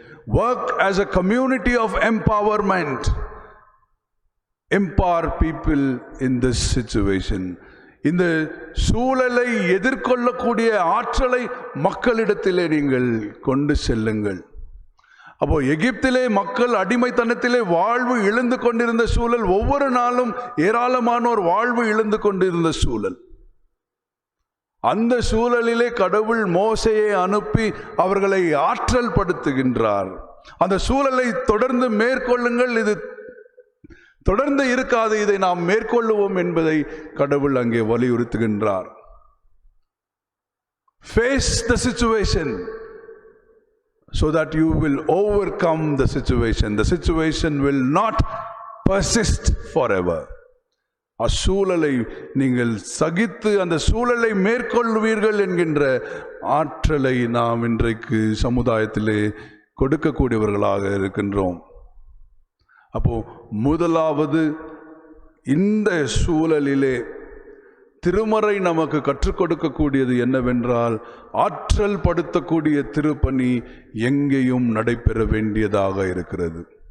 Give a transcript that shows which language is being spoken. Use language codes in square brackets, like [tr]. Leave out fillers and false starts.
[en] Work as a community of empowerment. Empower people in this situation. [ta] இந்த சூழலை எதிர்கொள்ளக்கூடிய ஆற்றலை மக்களிடத்திலே நீங்கள் கொண்டு செல்லுங்கள். அப்போ எகிப்திலே மக்கள் அடிமைத்தனத்திலே வாழ்வு இழந்து கொண்டிருந்த சூழல், ஒவ்வொரு நாளும் ஏராளமானோர் வாழ்வு இழந்து கொண்டிருந்த சூழல். அந்த சூழலிலே கடவுள் மோசேயை அனுப்பி அவர்களை ஆற்றல் படுத்துகின்றார். அந்த சூழலை தொடர்ந்து மேற்கொள்ளுங்கள், இது தொடர்ந்து இருக்காது, இதை நாம் மேற்கொள்ளுவோம் என்பதை கடவுள் அங்கே வலியுறுத்துகின்றார். [en] Face the situation so that you will overcome the situation. The situation will not persist forever. [ta] அச்சூழலை நீங்கள் சகித்து அந்த சூழலை மேற்கொள்வீர்கள் என்கின்ற ஆற்றலை நாம் இன்றைக்கு சமுதாயத்திலே கொடுக்கக்கூடியவர்களாக இருக்கின்றோம். அப்போ முதலாவது, இந்த சூழலிலே திருமறை நமக்கு கற்றுக் கொடுக்கக்கூடியது என்னவென்றால், ஆற்றல் படுத்தக்கூடிய திருப்பணி எங்கேயும் நடைபெற வேண்டியதாக இருக்கிறது.